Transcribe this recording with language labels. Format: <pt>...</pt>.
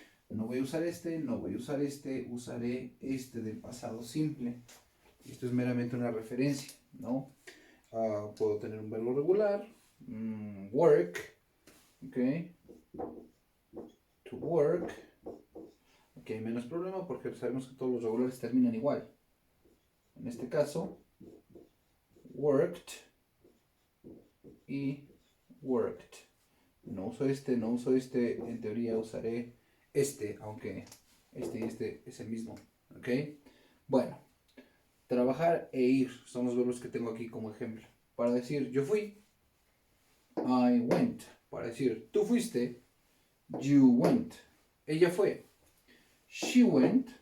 <es>No voy a usar este, no voy a usar este, usaré este del pasado simple. Esto es meramente una referencia, ¿no? Puedo tener un verbo regular, work, ¿ok? To work. Aquí hay menos problema porque sabemos que todos los regulares terminan igual. En este caso, worked y worked. No uso este, no uso este. En teoría usaré este, aunque este y este es el mismo. ¿Ok? Bueno, trabajar e ir son los verbos que tengo aquí como ejemplo. Para decir yo fui,</es> <en>I went.</en> <es>Para decir tú fuiste,</es> <en>you went.</en> <es>Ella fue,</es> <en>she went.</en>